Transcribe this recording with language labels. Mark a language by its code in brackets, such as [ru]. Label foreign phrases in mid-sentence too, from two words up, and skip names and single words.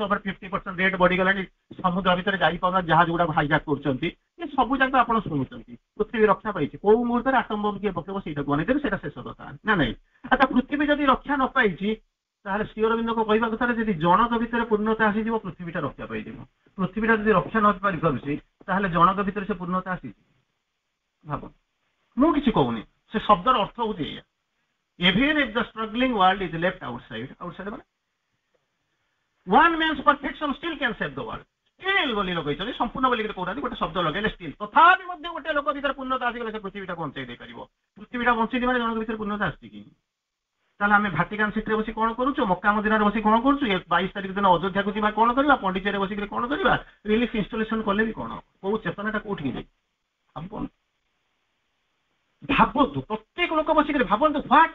[or] ଉପରେ 50% ରେଟ୍ ବଢିଗଲାଣି ସମୁଦ୍ର ଭିତରେ ଯାଇପାରୁନା ଜାହାଜ ଗୁଡାକ ହାଇଜାକ୍ କରୁଛନ୍ତି ଏ ସବୁ ଯାକ ଆପଣ ଶୁଣୁଛନ୍ତି ପୃଥିବୀ ରକ୍ଷା ପାଇଛି କୋଉ ମୁହୂର୍ତ୍ତରେ [en] atom bomb [or] କିଏ ପକେଇବ ସେଇଟାକୁ ଅନେଇଦେବେ ସେଇଟା ଶେଷ କଥା ନା ନାଇଁ ଆଚ୍ଛା ପୃଥିବୀ ଯଦି ରକ୍ଷା ନ ପାଇଛି ତାହେଲେ ଶ୍ରୀ ଅରବିନ୍ଦଙ୍କ କହିବା କଥାରେ ଯଦି ଜଣକ ଭିତରେ ପୂର୍ଣ୍ଣତା ଆସିଯିବ ପୃଥିବୀଟା ରକ୍ଷା ପାଇଯିବ ପୃଥିବୀଟା ଯଦି ରକ୍ଷା ନ ପାଇପାରୁଛି ତାହେଲେ ଜଣକ ଭିତରେ ସେ ପୂର୍ଣ୍ଣତା ଆସିଛି ଭାବ ମୁଁ କିଛି କହୁନି ସେ ଶବ୍ଦର ଅର୍ଥ ହଉଛି ଏଇଆ [en] even if the struggling world is left outside [or] ମାନେ [en] one man's perfection still can save the world still [or] ବୋଲି ଲଗେଇଛନ୍ତି ସମ୍ପୂର୍ଣ୍ଣ ବୋଲିକି କହୁନାହାନ୍ତି ଗୋଟେ ଶବ୍ଦ ଲଗେଇଲେ still ତଥାପି ମଧ୍ୟ ଗୋଟେ ଲୋକ ଭିତରେ ପୂର୍ଣ୍ଣତା ଆସିଗଲେ ସେ ପୃଥିବୀଟାକୁ ବଞ୍ଚେଇ ଦେଇପାରିବ ପୃଥିବୀଟା ବଞ୍ଚେଇ ମାନେ ଜଣଙ୍କ ଭିତରେ ପୂର୍ଣ୍ଣତା ଆସିଛି କି ତାହେଲେ ଆମେ ଭାଟିକାନ ସିଟିରେ ବସି କଣ କରୁଛୁ ମକ୍କା ମଦିନାରେ ବସି କଣ କରୁଛୁ 22 ତାରିଖ ଦିନ ଅଯୋଧ୍ୟାକୁ ଯିବା କଣ କରିବା ପଣ୍ଡିଚେରୀରେ ବସିକି କଣ କରିବା [en] relief installation [or] କଲେ ବି କଣ କୋଉ ଚେତନାଟା କୋଉଠିକି ଯାଇ ଭାବନ୍ତୁ ପ୍ରତ୍ୟେକ ଲୋକ ବସିକରି ଭାବନ୍ତୁ ହ୍ୱାଟ